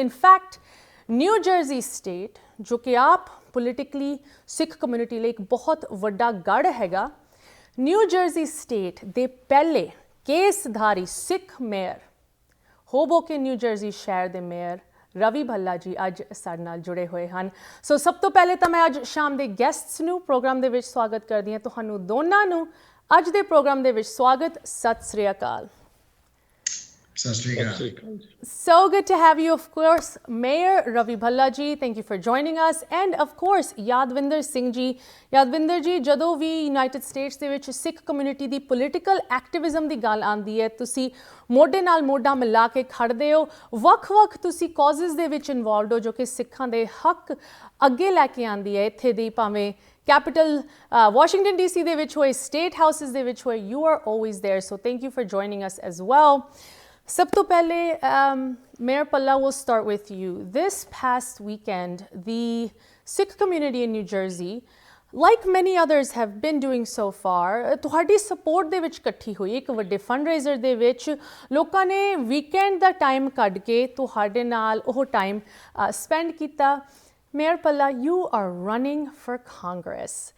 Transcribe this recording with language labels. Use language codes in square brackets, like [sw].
[pa] In fact new jersey state ਜੋ ਕਿ ਆਪ ਪੋਲੀਟਿਕਲੀ ਸਿੱਖ ਕਮਿਊਨਿਟੀ ਲਈ ਇੱਕ ਬਹੁਤ ਵੱਡਾ ਗੜ੍ਹ ਹੈਗਾ, ਨਿਊ ਜਰਸੀ ਸਟੇਟ ਦੇ ਪਹਿਲੇ ਕੇਸਧਾਰੀ ਸਿੱਖ ਮੇਅਰ, ਹੋਬੋਕਨ ਨਿਊ ਜਰਸੀ ਸ਼ਹਿਰ ਦੇ ਮੇਅਰ ਰਵੀ ਭੱਲਾ ਜੀ ਅੱਜ ਸਾਡੇ ਨਾਲ ਜੁੜੇ ਹੋਏ ਹਨ। ਸੋ ਸਭ ਤੋਂ ਪਹਿਲੇ ਤਾਂ ਮੈਂ ਅੱਜ ਸ਼ਾਮ ਦੇ ਗੈਸਟਸ ਨੂੰ ਪ੍ਰੋਗਰਾਮ ਦੇ ਵਿੱਚ ਸਵਾਗਤ ਕਰਦੀ ਹਾਂ। ਤੁਹਾਨੂੰ ਦੋਨਾਂ ਨੂੰ ਅੱਜ ਦੇ ਪ੍ਰੋਗਰਾਮ ਦੇ ਵਿੱਚ ਸਵਾਗਤ। ਸਤਿ ਸ੍ਰੀ ਅਕਾਲ। [en] So good to have you, of course, Mayor Ravi Bhalla ji. Thank you for joining us. And of course, Yadwinder Singh ji. [pa] Yadwinder ji, ਜਦੋਂ ਵੀ United States ਦੇ ਵਿੱਚ ਸਿੱਖ ਕਮਿਊਨਿਟੀ ਦੀ ਪੋਲੀਟੀਕਲ ਐਕਟਿਵਿਜ਼ਮ ਦੀ ਗੱਲ ਆਉਂਦੀ ਹੈ, ਤੁਸੀਂ ਮੋਢੇ ਨਾਲ ਮੋਢਾ ਮਿਲਾ ਕੇ ਖੜਦੇ ਹੋ। ਵੱਖ-ਵੱਖ ਤੁਸੀਂ ਕਾਜ਼ਸ ਦੇ ਵਿੱਚ ਇਨਵੋਲਵਡ ਹੋ ਜੋ ਕਿ ਸਿੱਖਾਂ ਦੇ ਹੱਕ ਅੱਗੇ ਲੈ ਕੇ ਆਉਂਦੀ ਹੈ। ਇੱਥੇ ਦੀ ਭਾਵੇਂ ਕੈਪੀਟਲ ਵਾਸ਼ਿੰਗਟਨ DC ਦੇ ਵਿੱਚ ਹੋਏ, ਸਟੇਟ ਹਾਊਸਿਸ ਦੇ ਵਿੱਚ ਹੋਏ, [en] you are always there. So thank you for joining us as well. [pa] ਸਭ ਤੋਂ ਪਹਿਲੇ [en] Mayor Bhalla, we'll start with you. This past weekend, the Sikh community in New Jersey, like many others have been doing so far, [pa] ਤੁਹਾਡੀ support ਦੇ ਵਿੱਚ ਇਕੱਠੀ ਹੋਈ ਇੱਕ ਵੱਡੇ ਫੰਡਰੇਜ਼ਰ ਦੇ ਵਿੱਚ। ਲੋਕਾਂ ਨੇ ਵੀਕਐਂਡ ਦਾ ਟਾਈਮ ਕੱਢ ਕੇ ਤੁਹਾਡੇ ਨਾਲ ਉਹ ਟਾਈਮ ਸਪੈਂਡ ਕੀਤਾ। [en] Mayor Bhalla, you are running for Congress.